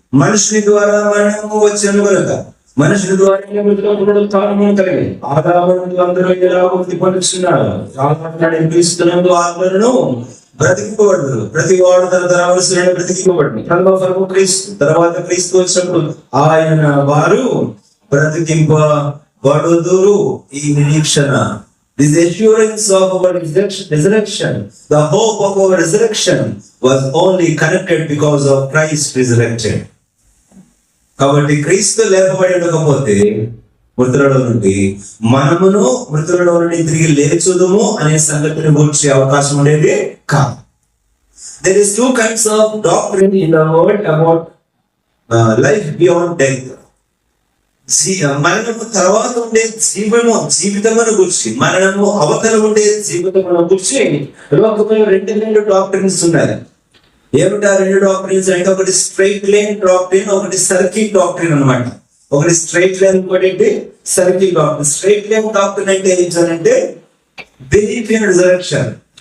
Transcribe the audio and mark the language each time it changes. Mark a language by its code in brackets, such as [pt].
[te] మనుషుని ద్వారా మరణము వచ్చెను గనుక మనుషుని ద్వారా పునరుత్థానము కలిగి ఆదాము అందరూ ఎలా వృద్ధి పొందుతున్నారు. క్రీస్తునందు ఆత్మలను బ్రతికింపబడును. ప్రతి వాడు తన తరవలసిన బ్రతికింపబడును. క్రీస్తు తర్వాత క్రీస్తు వచ్చినప్పుడు ఆయన వారు బ్రతికింపబడుదురు. ఈ నిరీక్షణ, [en] this assurance of our resurrection, the hope of our resurrection was only connected because of Christ resurrected. [te] కాబట్టి క్రీస్తు లేపబడి ఉండకపోతే మృతులలో నుండి మనమును మృతులలో నుండి తిరిగి లేచుదుము అనే సంగతిని గురించి అవకాశం ఉండేది కాదు. [en] There is 2 kinds of doctrine in the world about life beyond death. [te] మరణము తర్వాత ఉండే జీవితమును గురించి, మరణము అవతల ఉండే జీవితమును గురించి లోకంలో 2 డాక్టరీన్స్ ఉన్నాయి. ఏమిటా 2 డాక్టరీన్స్ అంటే ఒకటి స్ట్రైట్ లైన్ డాక్టరీన్, ఒకటి సర్కిల్ డాక్టరీన్ అన్నమాట. ఒకటి స్ట్రైట్ లైన్, ఇంకోటి circle doctrine. Straight line doctrine అంటే ఏంటంటే [en] Belief in resurrection.